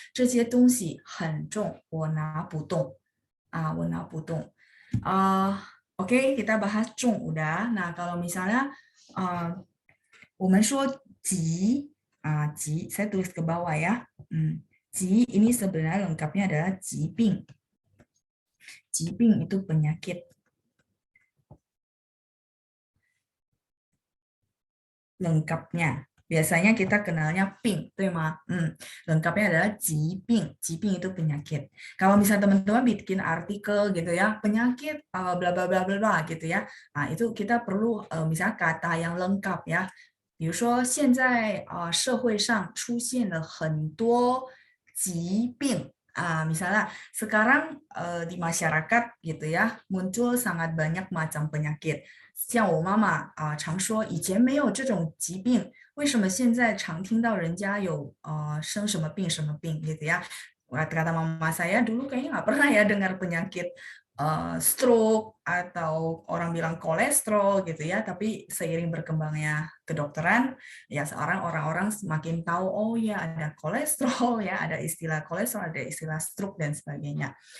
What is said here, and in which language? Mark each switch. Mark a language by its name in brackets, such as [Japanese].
[Chinese] 这些东西很重，我拿不动。我拿不动。 [Indonesian] Oke, kita bahas 重 udah. Nah, kalau misalnya [Chinese] 我们说疾, [Indonesian] 疾 saya tulis ke bawah ya. 疾 ini sebenarnya lengkapnya adalah 疾病. 疾病 itu penyakit. Lengkapnya. Biasanya kita kenalnya ping, lengkapnya adalah jiping. Jiping itu penyakit. Kalau misalnya teman-teman bikin artikel gitu ya, penyakit bla bla bla bla gitu ya. Nah, itu kita perlu misalnya kata yang lengkap ya. [Chinese] 比如说现在社会上出现了很多疾病. [Indonesian] Misalnya sekarang di masyarakat gitu ya, muncul sangat banyak macam penyakit. [Chinese] 像我妈妈常说以前没有这种疾病，为什么现在常听到人家有生什么病gitu ya. [Indonesian] Kata mama saya dulu kayaknya nggak pernah ya dengar penyakit stroke atau orang bilang kolesterol gitu ya, tapi seiring berkembangnya kedokteran ya sekarang orang-orang semakin tahu, oh ya ada kolesterol ya, ada istilah kolesterol, ada istilah stroke dan sebagainya.